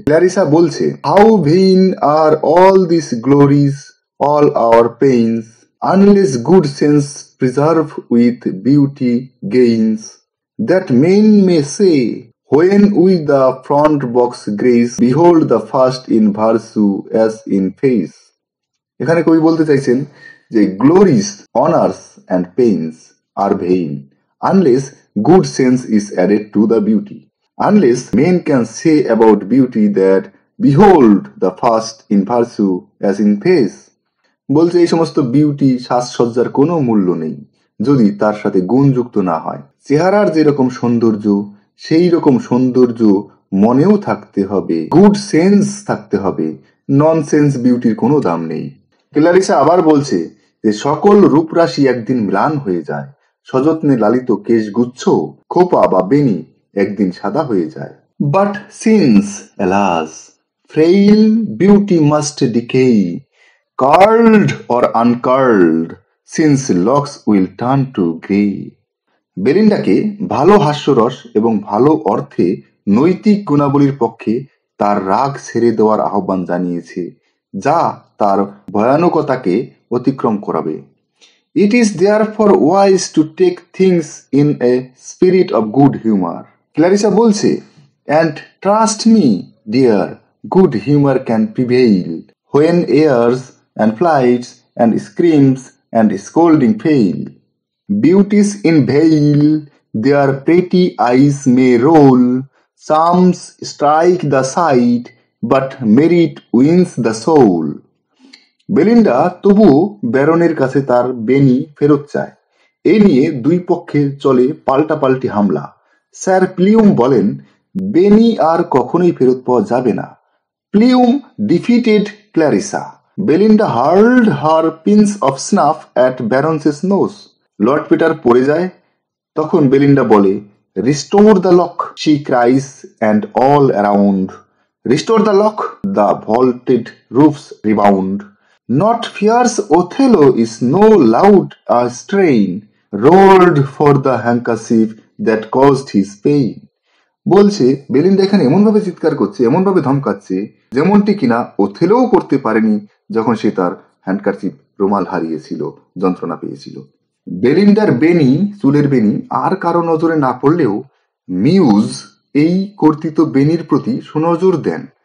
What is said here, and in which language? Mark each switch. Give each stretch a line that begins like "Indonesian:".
Bangla: ক্ল্যারিসা বলছে,
English: How vain are all this glories, all our pains, unless good sense preserve with beauty gains, that men may say, when with the front box grace, behold the first in virtue as in face.
Bangla: এখানে কবি বলতে চাইছেন যে
English: Glories, honours and pains are vain unless good sense is added to the beauty. Unless men can say about beauty that behold the first in virtue as in face.
Bangla: বলছে এই সমস্ত beauty সাজসজ্জার কোনো মূল্য নেই যদি তার সাথে গুণযুক্ত না হয়। চেহারার যেরকম সৌন্দর্য সেই রকম সৌন্দর্য মনেও থাকতে হবে, গুড সেন্স থাকতে হবে। নন সেন্স বিউটির কোনো দাম নেই। ক্ল্যারিসা আবার বলছে যে সকল রূপরাশি একদিন ম্লান হয়ে যায়, সযত্নে লালিত কেশগুচ্ছ, খোপা বা বেনি একদিন সাদা হয়ে যায়।
English: But since alas, frail beauty must decay, curled or uncurled, since locks will turn to grey.
Bangla: বেলিন্ডাকে ভালো হাস্যরস এবং ভালো অর্থে নৈতিক গুণাবলীর পক্ষে তার রাগ ছেড়ে দেওয়ার আহ্বান জানিয়েছে, যা তার ভয়ানকতাকে অতিক্রম করাবে।
English: It is therefore wise to take things in a spirit of good humor.
Bangla: ক্ল্যারিসা বলছে,
English: and trust me, dear, good humor can prevail when airs and flights and screams and scolding fail. Beauties in veil, their pretty eyes may roll, charms strike the sight, but merit wins the soul.
Bangla: Belinda তবুও ব্যারনের কাছে তার বেনি ফেরত চায়। এ নিয়ে দুই পক্ষে চলে পাল্টাপাল্টি হামলা। স্যার প্লিউম বলেন, বেনি আর কখনোই ফেরত পাওয়া যাবে না।
English: Plume defeated Clarissa. Belinda hurled her pinch of snuff at baron's nose.
Bangla: Lord Peter পড়ে যায়। তখন বেলিন্ডা বলে,
English: Restore the lock, she cries, and all around. Restore the lock, the vaulted roofs rebound. Not fierce Othello is no loud strain, rolled for the handkerchief that caused his pain.
Bangla: বলছে Belinda এখানে এমনভাবে চিৎকার করছে, এমনভাবে ধমকাচ্ছে, যেমনটি কিনা ওথেলোও করতে পারেনি যখন সে তার হ্যান্ডকারচিপ, রুমাল হারিয়েছিল, যন্ত্রণা পেয়েছিল। বেলিন্ডার বেনি, চুলের বেনি আর কারো নজরে না পড়লেও মিউজ এই কর্তৃত বেনির প্রতি সুনজর দেন।